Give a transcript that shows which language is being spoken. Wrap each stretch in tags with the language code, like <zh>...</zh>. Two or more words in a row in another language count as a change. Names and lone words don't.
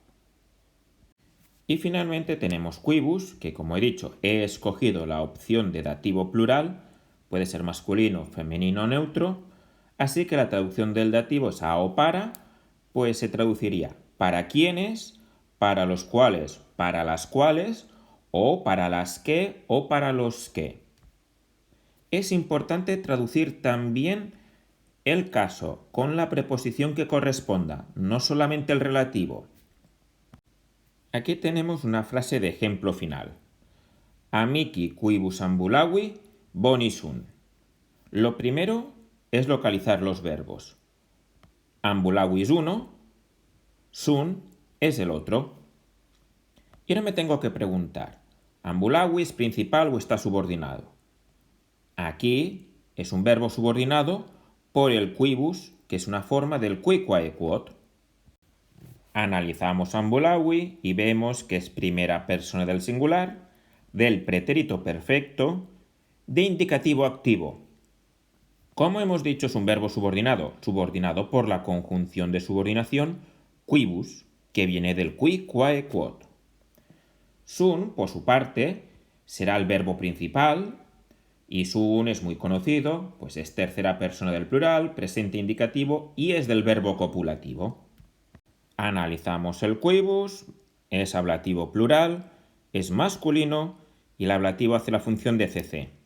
<es>Y finalmente tenemos quibus, que como he dicho, he escogido la opción de dativo plural, puede ser masculino, femenino o neutro, así que la traducción del dativo es a o para, pues se traduciría para quienes, para los cuales, para las cuales, o para las que o para los que. Es importante traducir también el caso con la preposición que corresponda, no solamente el relativo. Aquí tenemos una frase de ejemplo final.</es> <la>Amici quibus ambulavi boni sunt.</la> <es>Lo primero es localizar los verbos. Ambulavi es uno, sunt es el otro. Y ahora me tengo que preguntar, ¿ambulavi es principal o está subordinado? Aquí es un verbo subordinado por el quibus, que es una forma del</es> <la>qui quae quod.</la> <es>Analizamos ambulavi y vemos que es primera persona del singular, del pretérito perfecto, de indicativo activo. Como hemos dicho, es un verbo subordinado por la conjunción de subordinación quibus, que viene del</es> <la>qui quae quod.</la> <es>Sunt, por su parte, será el verbo principal, y sunt es muy conocido, pues es tercera persona del plural, presente indicativo y es del verbo copulativo. Analizamos el quibus, es ablativo plural, es masculino y el ablativo hace la función de cc.</es>